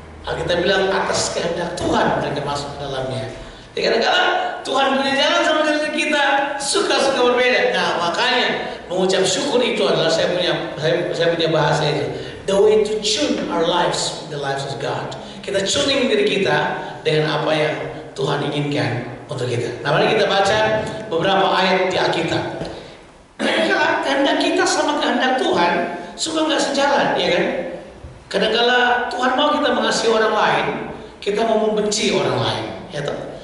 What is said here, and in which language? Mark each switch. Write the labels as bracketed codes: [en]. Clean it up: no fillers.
[id] Kita bilang atas kehendak Tuhan mereka masuk ke dalamnya. Jadi kadang-kadang Tuhan punya jalan sama dengan kita suka-suka berbeda. Nah makanya mengucap syukur itu adalah saya punya bahasa itu. [en] The way to tune our lives with the lives of God. [id] Kita tuning diri kita dengan apa yang Tuhan inginkan untuk kita. Nah mari kita baca beberapa ayat di Alkitab. Kadang-kadang kehendak kita sama kehendak Tuhan suka nggak sejalan, ya kan? Kadang-kadang Tuhan mau kita mengasihi orang lain, kita mau membenci orang lain, ya toh?